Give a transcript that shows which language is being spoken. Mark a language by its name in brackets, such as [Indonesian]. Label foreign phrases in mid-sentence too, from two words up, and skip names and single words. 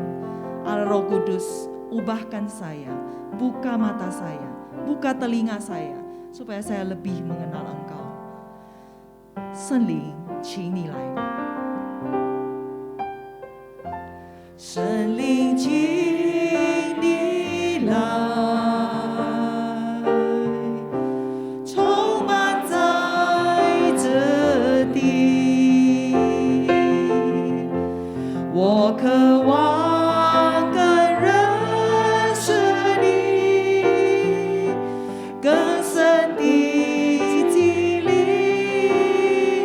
[Indonesian] Allah Roh Kudus, ubahkan saya, buka mata saya, buka telinga saya, supaya saya lebih mengenal Engkau. [Chinese] 圣灵，请你来。圣灵，请你来。我渴望更认识你，更深地经历。